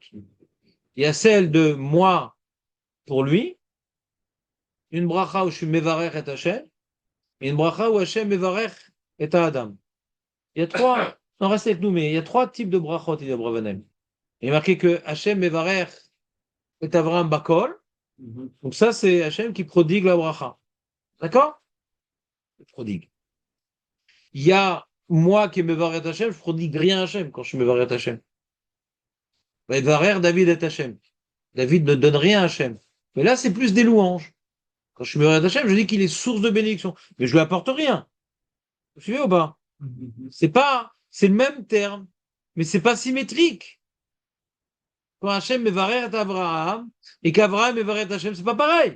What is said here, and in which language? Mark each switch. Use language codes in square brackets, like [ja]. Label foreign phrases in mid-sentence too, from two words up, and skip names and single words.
[fr] Il y a celle de moi pour lui, une bracha où je suis [he] מברך את השם, [fr] et une bracha où [he] השם מברך את אדם. [fr] Il y a 3, non restez avec nous, mais il y a 3 types de brachot, il y a Abravanel. Il est marqué que [he] השם מברך את אברהם בכל. [fr] Donc ça, c'est Hashem qui prodigue la bracha. D'accord? Il prodigue. Il y a moi qui est [he] מברך את השם, [fr] je prodigue rien à Hashem quand je suis [he] מברך את השם. מברך דוד את השם. [fr] David ne donne rien à Hashem. Mais là, c'est plus des louanges. Quand je suis [he] מברך השם, [fr] je dis qu'il est source de bénédiction. Mais je lui apporte rien. Vous suivez ou pas? C'est le même terme, mais c'est pas symétrique. Quand [he] השם מברך [fr] Abraham et qu'Abraham [he] מברך השם, [fr] c'est pas pareil.